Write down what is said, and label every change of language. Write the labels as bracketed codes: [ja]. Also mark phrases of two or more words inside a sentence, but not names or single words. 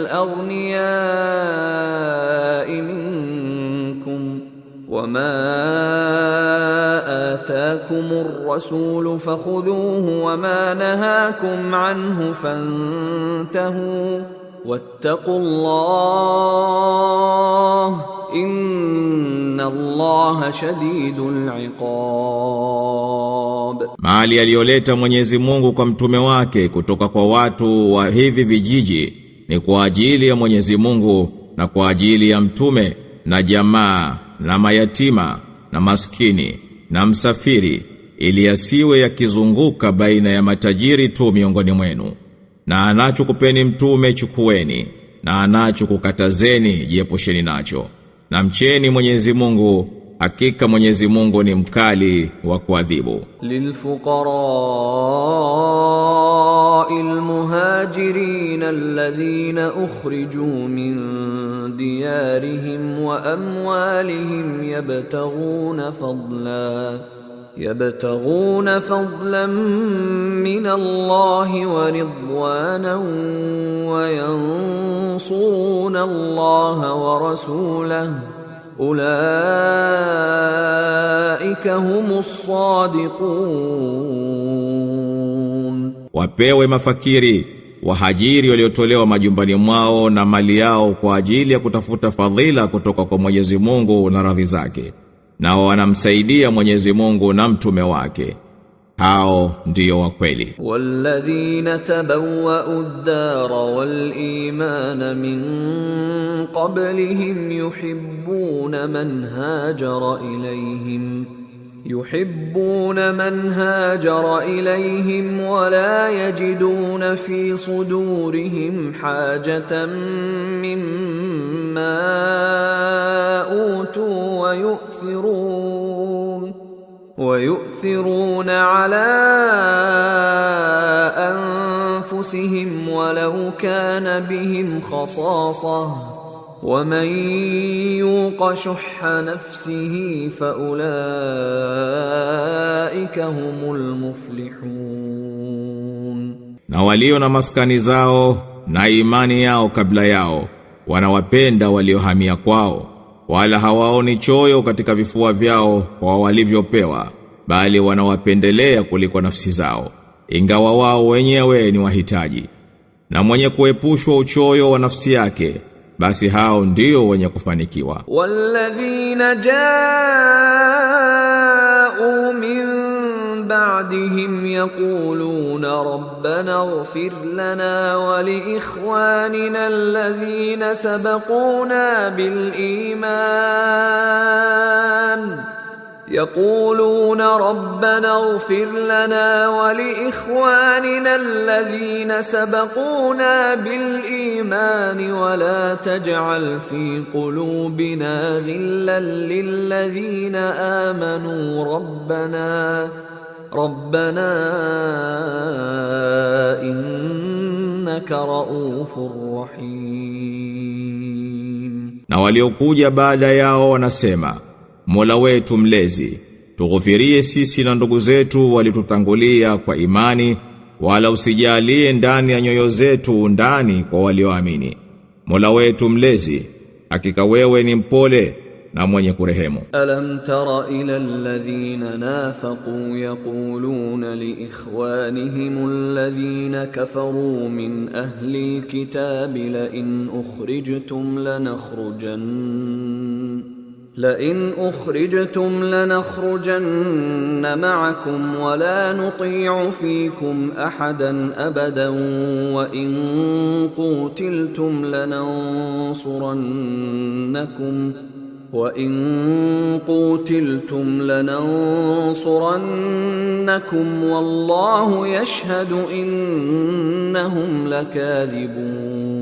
[ar] الأغنياء منكم وما آتاكم الرسول فخذوه وما نهاكم عنه فانتهوا واتقوا الله إن الله شديد العقاب. [sw] Mali aliyoleta Mwenyezi Mungu kwa mtume wake kutoka kwa watu wa hivi vijiji ni kwa ajili ya Mwenyezi Mungu na kwa ajili ya mtume na jamaa na mayatima na maskini na msafiri, ili asiwe yakizunguka baina ya matajiri tu miongoni mwenu. Na anachokupeni mtume chukueni, na anachokukatazeni jiepusheni nacho. Na mcheni Mwenyezi Mungu, hakika Mwenyezi Mungu ni mkali wa kuadhibu. [ar] للفقراء المهاجرين الذين أخرجوا من ديارهم وأموالهم يبتغون فضلا من الله ورضوانا وينصرون الله ورسوله أولئك هم الصادقون. [sw] Wapewe mafakiri wahajiri waliotolewa majumbani mwao na mali yao kwa ajili ya kutafuta fadhila kutoka kwa Mwenyezi Mungu na radhi zake, na wanamsaidia Mwenyezi Mungu na mtume wake. Hao ndio wa kweli. [ar] والذين تبوءوا الدار والإيمان من قبلهم يحبون من هاجر إليهم ولا يجدون في صدورهم حاجة مما أوتوا ويؤثرون على أنفسهم ولو كان بهم خصاصة ومن يوق شح نفسه فأولئك هم المفلحون. [sw] Na walio na maskani zao na imani yao kabla yao wanawapenda waliohamia kwao, wala hawaoni choyo katika vifua vyao kwa walivyopewa, bali wanawapendelea kuliko nafsi zao, ingawa wao wenyewe ni wahitaji. Na mwenye kuepushwa uchoyo wa nafsi yake, basi hao ndio wenye kufanikiwa. [ar] والذين جاءوا من بعد بعدهم يقولون ربنا اغفر لنا ولإخواننا الذين سبقونا بالإيمان يقولون ربنا اغفر لنا ولإخواننا الذين سبقونا بالإيمان ولا تجعل في قلوبنا غلا للذين آمنوا ربنا إنك رؤوف رحيم. [sw] Na waliokuja baada yao wanasema, Mola wetu mlezi, tughufirie sisi na ndugu zetu walitutangulia kwa imani, wala usijalie ndani ya nyoyo zetu ndani kwa walioamini. Mola wetu mlezi, hakika wewe ni mpole na mwenye kurehemu. [ar] ألم تر إلى الذين نافقوا يقولون لإخوانهم الذين كفروا من أهل الكتاب لئن أخرجتم لنخرجن معكم ولا نطيع فيكم أحدا أبدا وإن قوتلتم لننصرنكم والله يشهد إنهم لكاذبون.